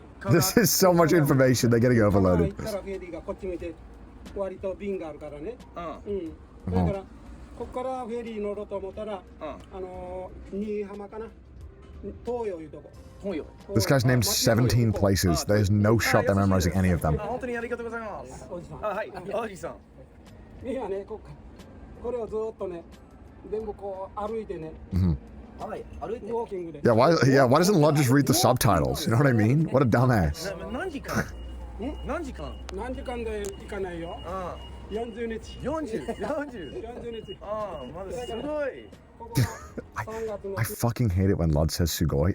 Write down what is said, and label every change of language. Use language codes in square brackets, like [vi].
[en] This is so much information. They're getting overloaded. [ja] 割と便があるからね。だからここからフェリー乗ろうと思ったら、新居浜かな。東洋いうとこ。 [en] This guy's named 17 places. There's no shot they're memorizing any of them. [ja] 本当にありがとうございます。はい、おじさん。いやね、これをずっとね、全部こう歩いてね。 [en] Yeah, why doesn't Lud just read the subtitles? You know what I mean? What a dumbass. [ja] 何時間で行かないよ。40日。 40日。まだすごい。 [en] I fucking hate it when Lud says Sugoi.